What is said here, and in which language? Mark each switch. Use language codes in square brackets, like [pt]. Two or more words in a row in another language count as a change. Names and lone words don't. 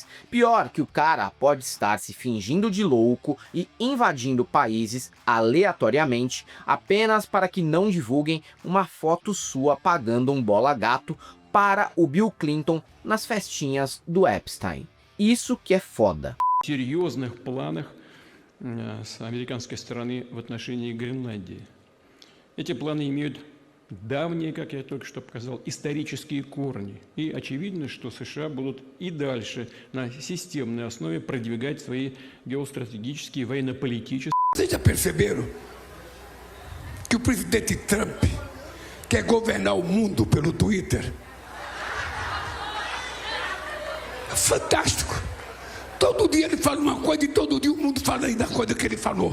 [pt] Pior que o cara pode estar se fingindo de louco e invadindo países aleatoriamente apenas para que não divulguem uma foto sua pagando um bola gato para o Bill Clinton nas festinhas do Epstein. Isso que é foda. [ru] Серьезных планах с американской стороны в отношении Гренландии. Эти планы имеют давние, как я только что показал, исторические корни. И очевидно, что США будут и дальше на системной основе продвигать свои геостратегические, военно-политические. [pt] Vocês já perceberam que o presidente Trump quer governar o mundo pelo Twitter? fantástico. Todo dia ele fala uma coisa e todo dia o mundo fala aí da coisa que ele falou.